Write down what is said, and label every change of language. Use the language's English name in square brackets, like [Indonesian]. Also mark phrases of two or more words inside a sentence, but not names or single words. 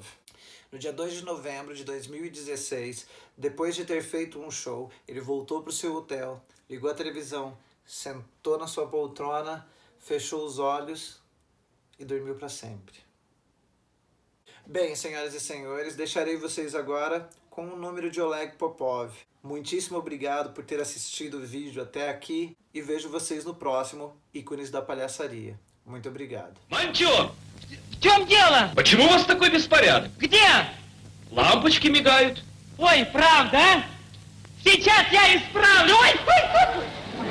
[Portuguese] No dia 2 de novembro de 2016, depois de ter feito um show, ele voltou para o seu hotel, ligou a televisão, sentou na sua poltrona, fechou os olhos e dormiu para sempre. Bem, senhoras e senhores, deixarei vocês agora com o número de Oleg Popov. Muitíssimo obrigado por ter assistido o vídeo até aqui e vejo vocês no próximo Ícones da Palhaçaria. Muito obrigado. [Russian] Мантё! В чем дело? Почему у вас такой беспорядок? Где? Лампочки мигают. Ой, правда, а? Сейчас я исправлю. Ой, ой, ой.